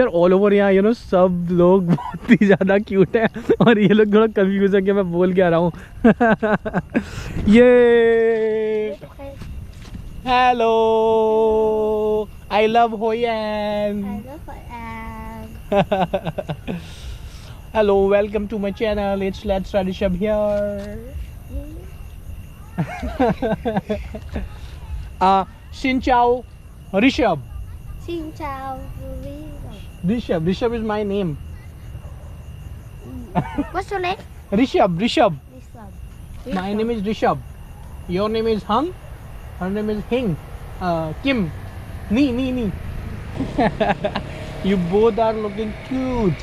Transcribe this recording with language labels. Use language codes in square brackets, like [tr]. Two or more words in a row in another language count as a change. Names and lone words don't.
[en] all over [hi] यहाँ सब लोग बहुत ही ज़्यादा क्यूट है और ये लोग थोड़ा कंफ्यूज है कि मैं बोल क्या रहा हूँ ये [en] hello, I love Hoi An. hello, welcome to my channel, it's let's try Rishabh here. [vi] Xin chào Rishabh. Xin chào [en] Rishabh, Rishabh is my name. What's your name? Rishabh, Rishabh. Rishabh. My name is Rishabh. Your name is Hung. Her name is Hing. Kim. Nee. You both are looking cute.